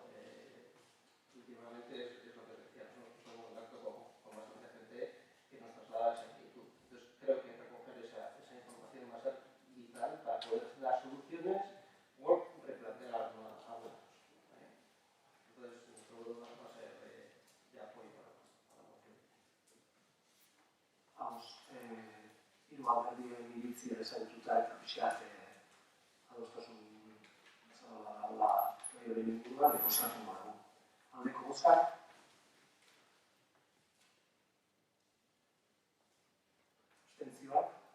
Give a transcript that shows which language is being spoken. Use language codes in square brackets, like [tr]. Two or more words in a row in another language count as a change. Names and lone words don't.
[es] Últimamente es lo que decía, nosotros estamos en contacto con bastante gente que nos traslada esa inquietud. Entonces creo que recoger esa información va a ser vital para poder dar soluciones o replantear algunas cosas. Entonces nuestro grupo va a ser de apoyo para la moción. [eu] Hiru alderdien iritzia ezagututa eta pixkat adostasun bezala dagoela gai horien inguruan, bozkatu dugu. Aldeko bozkak. Abstentzioak.